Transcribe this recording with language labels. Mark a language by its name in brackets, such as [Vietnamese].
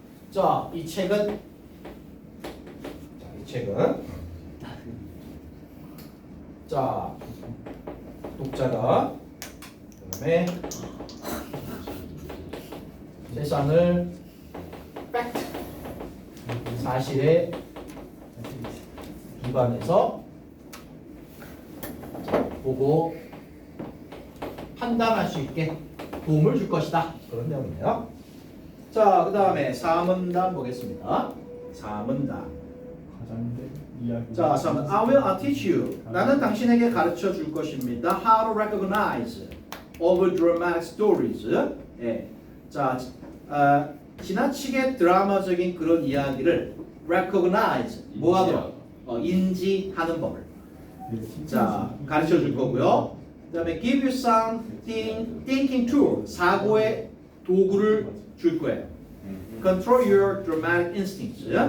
[Korean] 자, 이 책은 자, 독자가 그다음에 세상을 팩트 사실에 기반해서 보고 판단할 수 있게 도움을 줄 것이다. 그런 내용이네요. 자, 그 다음에 4문단 보겠습니다. 4문단. 가장인데. [English] 자, I will teach you. [Korean] 나는 당신에게 가르쳐 줄 것입니다. [English] How to recognize over dramatic stories. [Korean] 예. 자, 지나치게 드라마적인 그런 이야기를 recognize 뭐하도록 인지하는 법을 자 가르쳐 줄 거고요. 그다음에 [English] give you something thinking tool [Korean] 사고의 도구를 줄 거예요. [English] Control your dramatic instincts.